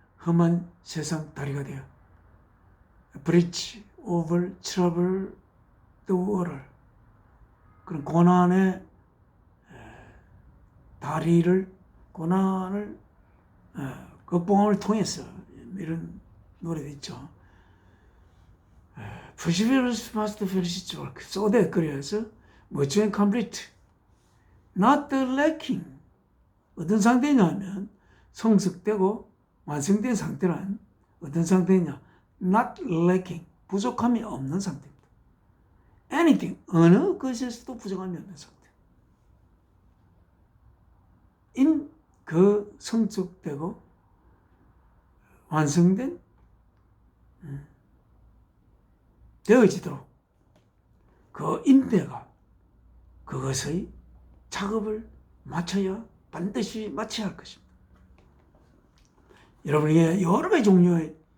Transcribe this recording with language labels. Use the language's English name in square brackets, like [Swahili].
[Korean] 험한 세상 다리가 되어 [English] Bridge over troubled water. [Korean] 그런 고난의 다리를, 고난을 극복함을 통해서, 이런 노래도 있죠. [English] Perseverance must finish its work, so that, [Korean] 그래서 [English] mature and complete, not lacking. [Korean] 어떤 상태냐면 성숙되고 완성된 상태란 어떤 상태냐? [English] Not lacking, [Korean] 부족함이 없는 상태입니다. Anything, 어느 것에서도 부족함이 없는 상태. In, 그 성숙되고 완성된 되어지도록 그 인내가 그것의 작업을 반드시 마쳐야 할 것입니다. 여러분에게 여러 가지 종류의